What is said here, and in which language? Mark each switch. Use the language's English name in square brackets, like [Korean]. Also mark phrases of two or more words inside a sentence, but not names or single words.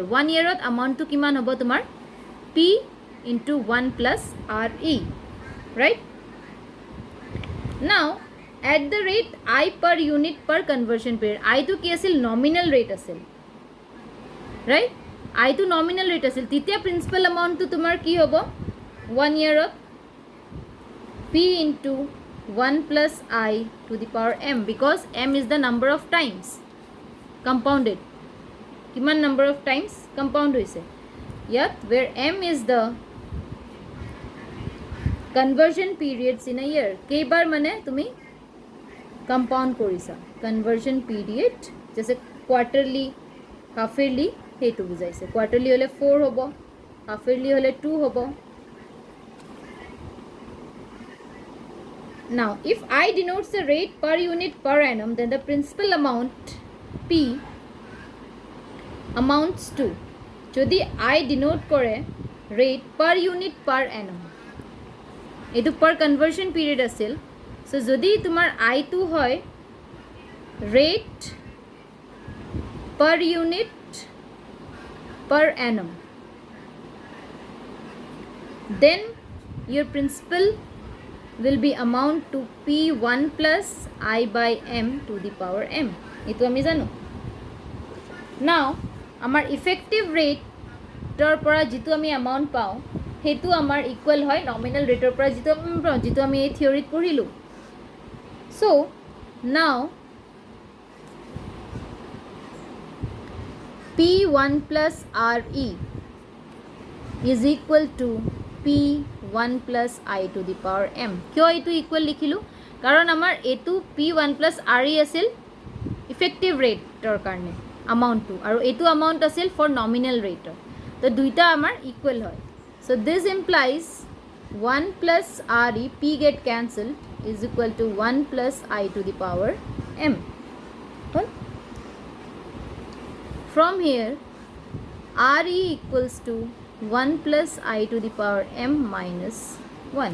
[English] 1 year at amount to [Assamese] কিমান হ'ব তোমাৰ [English] P into 1 plus RE, right? Now at the rate I per unit per conversion period, I to [Assamese] কি আছিল [English] nominal rate asil, right? আইটো nominal rate [Assamese] আছিল তেতিয়া [English] principal amount [Assamese] তোমাৰ কি হ'ব [English] 1 ইয়াৰত p into 1 plus I to the power m, because m is the number of times compounded. [Assamese] কিমান [English] number of times compound [Assamese] হৈছে ইয়াত, [English] where m is the conversion periods in a year. [Assamese] কেইবাৰ মানে তুমি compound কৰিছা [English] conversion period, [Assamese] जैसे [English] quarterly, half yearly [Assamese] সেইটো বুজাইছে. quarterly হলে 4 হ'ব, [English] half yearly [Assamese] হলে 2 হ'ব. [English] Now, if I denotes the rate per unit per annum, then the principal amount P amounts to, যদি I denote করে rate per unit per annum, এইটো per conversion period আছিল. So, [Assamese] যদি তোমাৰ [English] I টো হয় rate per unit per annum, then your principal will be amount to P1 plus I by m to the power m. [Assamese] এইটো আমি জানো. Now, আমাৰ [English] effective rateৰ [Assamese] পৰা যিটো আমি amount পাওঁ সেইটো আমাৰ equal হয় [English] nominal rateৰ [Assamese] পৰা যিটো আমি এই থিয়ৰিত পঢ়িলো. [English] So, now P1 plus RE is equal to P1 plus I to the power m. [Assamese] কিয় এইটো ইকুৱেল লিখিলোঁ? কাৰণ আমাৰ এইটো P1 plus RE আছিল [English] effective rate [Assamese] কাৰণে এমাউণ্টটো, আৰু এইটো এমাউণ্ট আছিল [English] for nominal rate. [Assamese] তো দুইটা আমাৰ ইকুৱেল হয়. [English] So this implies 1 plus RE, P get cancelled, is equal to 1 plus I to the power m. Okay? From here, RE equals to 1 plus I to the power m minus 1.